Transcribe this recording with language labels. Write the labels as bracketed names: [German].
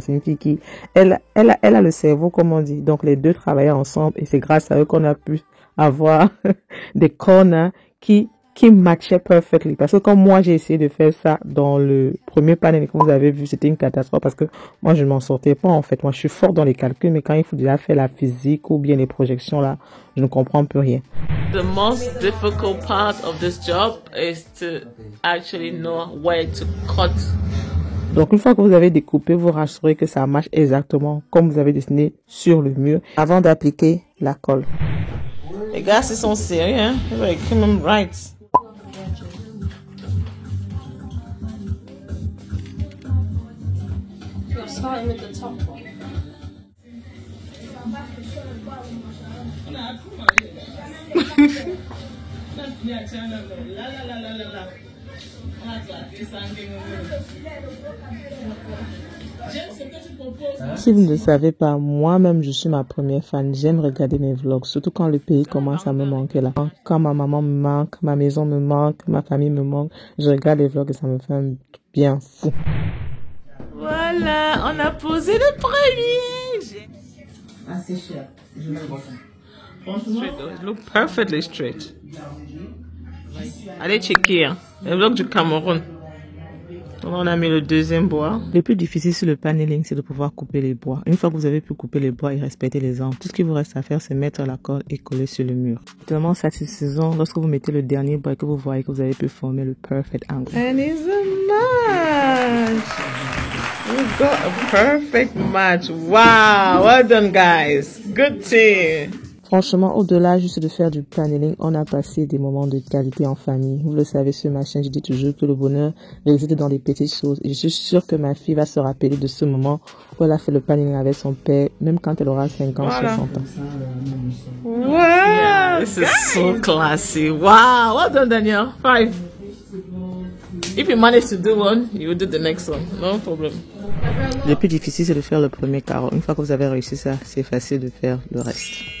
[French] C'est une fille qui, elle a le cerveau comme on dit. Donc les deux travaillaient ensemble et c'est grâce à eux qu'on a pu avoir des corners qui matchaient perfectly. Parce que comme moi j'ai essayé de faire ça dans le premier panel que vous avez vu, c'était une catastrophe parce que moi je ne m'en sortais pas en fait. Moi je suis fort dans les calculs, mais quand il faut déjà faire la physique ou bien les projections là, je ne comprends plus rien. [English] The most difficult part of this job is to actually know where to cut. [French] Donc une fois que vous avez découpé, vous rassurez que ça marche exactement comme vous avez dessiné sur le mur avant d'appliquer la colle. Les gars, ils sont sérieux, hein? [English] Like, come on, right. You're starting with the top one. [French] Si vous ne le savez pas, moi-même je suis ma première fan. J'aime regarder mes vlogs, surtout quand le pays commence à me manquer là. Quand ma maman me manque, ma maison me manque, ma famille me manque, je regarde les vlogs et ça me fait un bien fou. Voilà, on a posé le premier. Assez cher. Je le vois. [English] Franchement, it look perfectly straight. [French] Allez checker, hein. Le vlog du Cameroun. On a mis le deuxième bois. Le plus difficile sur le paneling, c'est de pouvoir couper les bois. Une fois que vous avez pu couper les bois et respecter les angles, tout ce qu'il vous reste à faire, c'est mettre la colle et coller sur le mur. Tellement satisfaisant lorsque vous mettez le dernier bois et que vous voyez que vous avez pu former le [English] perfect angle. And it's a match. We got a perfect match. Wow, well done guys. Good team. [French] Franchement, au-delà juste de faire du paneling, on a passé des moments de qualité en famille. Vous le savez sur ma chaîne, je dis toujours que le bonheur réside dans les petites choses. Et je suis sûre que ma fille va se rappeler de ce moment où elle a fait le paneling avec son père, même quand elle aura 50, Voilà. 60 ans. [English] Wow, yeah, this is so classy. Wow, well done Daniel. 5. If you manage to do one, you will do the next one. No problem. [French] Le plus difficile, c'est de faire le premier carreau. Une fois que vous avez réussi ça, c'est facile de faire le reste.